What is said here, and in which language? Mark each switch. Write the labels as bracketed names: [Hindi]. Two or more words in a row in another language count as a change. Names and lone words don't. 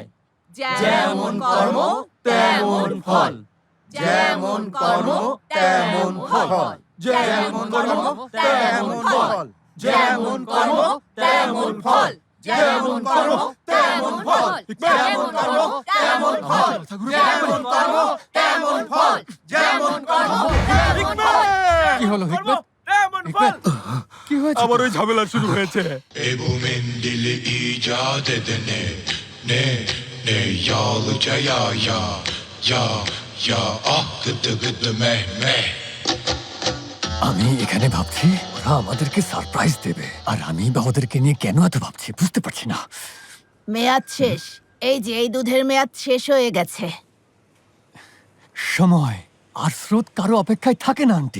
[Bangla] যেমন কর্ম তেমন ফল, যেমন কর্ম তেমন ফল, যেমন কর্ম তেমন ফল, যেমন কর্ম তেমন ফল, যেমন কর্ম তেমন ফল, যেমন কর্ম তেমন ফল, যেমন কর্ম তেমন ফল, যেমন কর্ম তেমন ফল। কি হলো হিকমত? হিকমত, কি হয়েছে? আবার ওই ঝামেলা শুরু হয়েছে। [Turkish] Ebu mendili icat edene ne ne yağlı ya ya ya ya ah gıdı gıdı meh meh. [Bangla] আমি এখানে ভাবছি ওরা আমাদেরকে সারপ্রাইজ দেবে, আর আমি বা ওদেরকে নিয়ে কেন এত ভাবছি বুঝতে পারছি না। মেয়াদ শেষ। এই যে এই দুধের মেয়াদ শেষ হয়ে গেছে। সময় আর স্রোত কারো অপেক্ষায় থাকে না আন্টি।